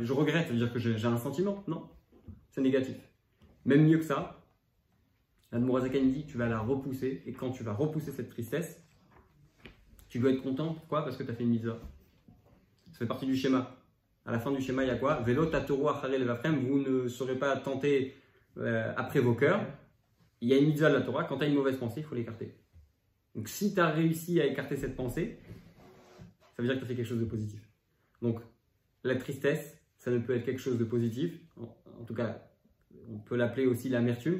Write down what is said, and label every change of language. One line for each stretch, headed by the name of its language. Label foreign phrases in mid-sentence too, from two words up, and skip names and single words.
French: Je regrette, ça veut dire que j'ai un sentiment. Non, c'est négatif. Même mieux que ça, l'Admor HaZaken dit, tu vas la repousser. Et quand tu vas repousser cette tristesse, tu dois être content. Pourquoi? Parce que tu as fait une mitzvah. Ça fait partie du schéma. À la fin du schéma, il y a quoi?
Hebrew: ולא תתורו אחרי לבבכם,
French: vous ne serez pas tentés après vos cœurs. Il y a une mitzvah de la Torah, quand tu as une mauvaise pensée, il faut l'écarter. Donc si tu as réussi à écarter cette pensée, ça veut dire que tu as fait quelque chose de positif. Donc la tristesse, ça ne peut être quelque chose de positif. En tout cas, on peut l'appeler aussi l'amertume.